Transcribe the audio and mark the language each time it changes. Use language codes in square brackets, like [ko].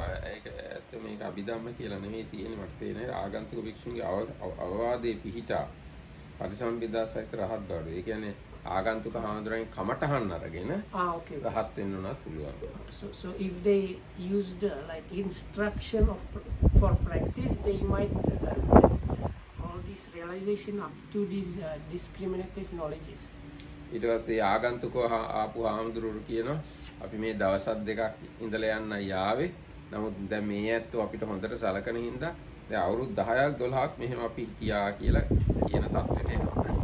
[si] ඒක මේක අභිධම්ම කියලා නෙමෙයි තියෙන්නේ මට තේරෙන්නේ ආගන්තුක භික්ෂුන්ගේ අවවාදයේ පිහිටා පරිසම්බිදා සහිත රහත් බවට. ඒ කියන්නේ ආගන්තුක හාමුදුරන් කමටහන් අරගෙන [en] Okay. [si] රහත් වෙන්න උනත් පුළුවන්. [en] So if they used like instruction for practice, they might get all this realization up to these discriminative knowledges. [si] ඊට පස්සේ ආගන්තුකව ආපු හාමුදුරුවෝ කියනවා අපි මේ දවසක් දෙකක් ඉඳලා යන්නයි ආවේ. නමුත් දැන් මේ ඇත්තෝ අපිට හොඳට සලකන හින්දා දැන් අවුරුදු 10ක් 12ක් මෙහෙම අපි හිටියා කියලා කියන තත්ත්වෙට එනවා.